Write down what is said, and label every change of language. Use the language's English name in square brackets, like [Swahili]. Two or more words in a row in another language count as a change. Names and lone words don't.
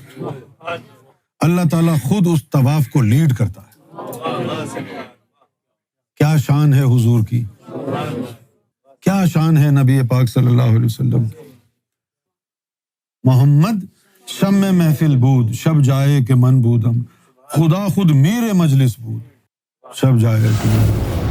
[Urdu] اللہ تعالیٰ خود اس طواف کو لیڈ کرتا ہے. کیا شان ہے حضور کی، کیا شان ہے نبی پاک [Arabic] صلی اللہ علیہ وسلم [Urdu] کی. [Persian] محمد شب میں محفل بود، شب جائے کہ من بودم، خدا خود میرے مجلس بود، شب جائے کہ من بودم.